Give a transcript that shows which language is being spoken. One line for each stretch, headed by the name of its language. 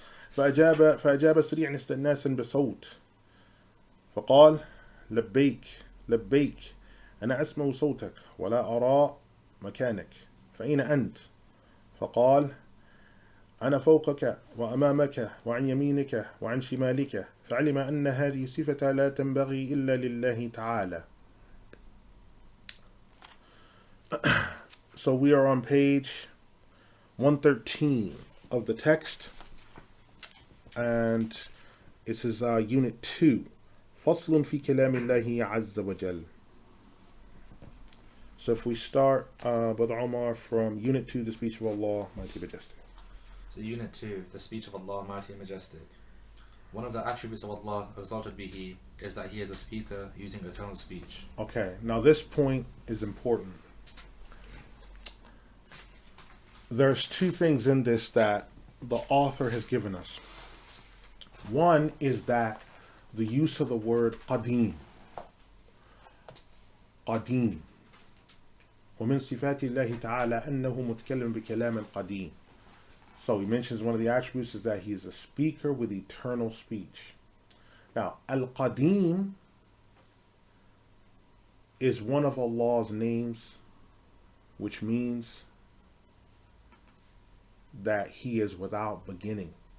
Arabic: فأجاب سريعا استئناسا بصوت فقال: لبيك لبيك، أنا أسمع صوتك ولا أرى مكانك، فأين أنت؟ فقال: أنا فوقك وأمامك وعن يمينك وعن شمالك. فعلم أن هذه صفة لا تنبغي إلا لله تعالى.
English: So we are on page 113 of the text, and it is unit 2,
Arabic: فصل في كلام الله عز وجل.
English: So if we start, Brother Omar, from unit 2, the speech of Allah, Mighty Majestic. So unit 2, the speech of Allah, Mighty and Majestic. One of the attributes of Allah, exalted be He, is that He is a speaker using eternal speech. Okay, now this point is important. There's two things in this that the author has given us. One is that the use of the word qadim. Qadim.
Arabic: ومن صفات الله تعالى أنه متكلم بكلام قديم.
English: So he mentions one of the attributes is that he is a speaker with eternal speech. Now, Al-Qadim is one of Allah's names, which means that He is without beginning.